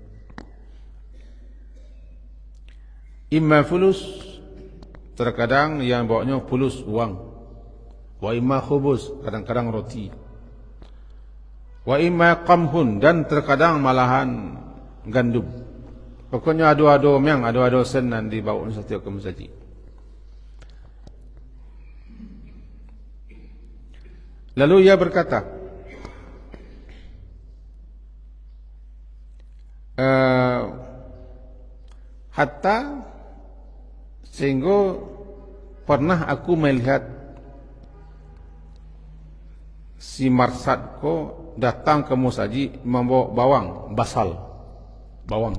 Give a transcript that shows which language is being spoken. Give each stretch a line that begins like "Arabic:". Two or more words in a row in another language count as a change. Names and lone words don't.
Arabic: إما فلوس,
Indonesian: terkadang yang bawanya fulus uang.
Arabic: وإما خبز,
Indonesian: kadang-kadang roti.
Arabic: وإما قمح,
Indonesian: dan terkadang malahan gandum.
Minangkabau: Pokoknya ado-ado memang ado-ado senan dibawa setiap ke masjid.
Indonesian: Lalu ia berkata, hatta sehingga pernah aku melihat si Marsad ko datang ke masjid membawa bawang basal, bawang.